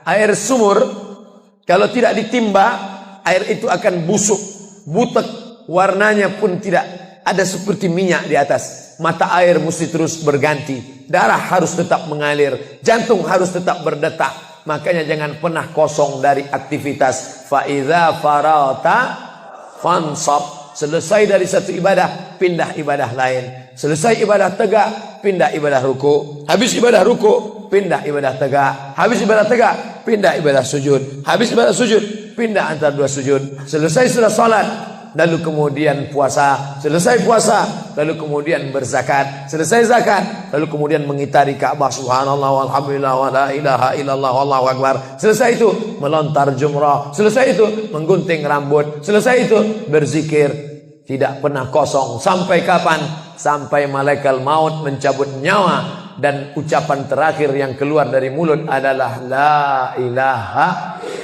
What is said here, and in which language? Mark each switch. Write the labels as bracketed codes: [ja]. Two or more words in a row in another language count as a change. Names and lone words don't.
[id] Air sumur kalau tidak ditimba, air itu akan busuk, butek, warnanya pun tidak ada seperti minyak di atas. Mata air mesti terus berganti. Darah harus tetap mengalir, jantung harus tetap berdetak. Makanya jangan pernah kosong dari aktivitas. [ar] فإذا فرغت فانصب. [id] Selesai dari satu ibadah, pindah ibadah lain. Selesai ibadah tegak, pindah ibadah ruku. Habis ibadah ruku, pindah ibadah tegak. Habis ibadah tegak, pindah ibadah sujud. Habis ibadah sujud, pindah antara 2 sujud. Selesai sudah salat, lalu kemudian puasa. Selesai puasa, lalu kemudian berzakat. Selesai zakat, lalu kemudian mengitari Ka'bah. [ar] سبحان الله والحمد لله ولا إله إلا الله والله أكبر. [id] Selesai itu melontar jumrah. Selesai itu menggunting rambut. Selesai itu berzikir. Tidak pernah kosong. Sampai kapan? Sampai malaikat maut mencabut nyawa. Dan ucapan terakhir yang keluar dari mulut adalah [ar] لا إله.